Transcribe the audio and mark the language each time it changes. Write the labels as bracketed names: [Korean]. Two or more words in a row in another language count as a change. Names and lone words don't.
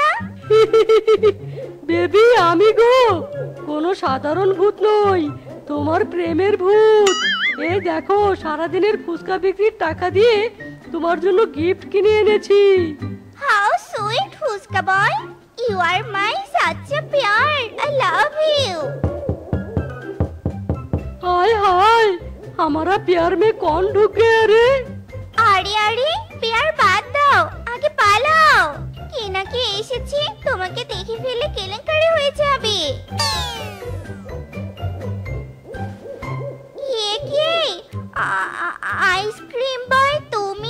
[Bangla] বেবি, আমি গো, কোনো সাধারণ ভূত নই, তোমার প্রেমের ভূত। এই দেখো, সারাদিনের ফুচকা বিক্রির টাকা দিয়ে তোমার জন্য গিফট কিনে এনেছি। [English] How sweet ফুচকা boy, you are my such a প্যার, I love you। [Hindi] हाय हाय, हमारा प्यार में कौन ढुक गया रे? [Bangla] আরে আরে, পেয়ার বাদ দাও, আগে পালাও। কে না কে এসেছে, তোমাকে দেখে ফেলে কেলেঙ্কারি হয়ে যাবে। এ কে? [English] ice cream boy [Bangla] তুমি?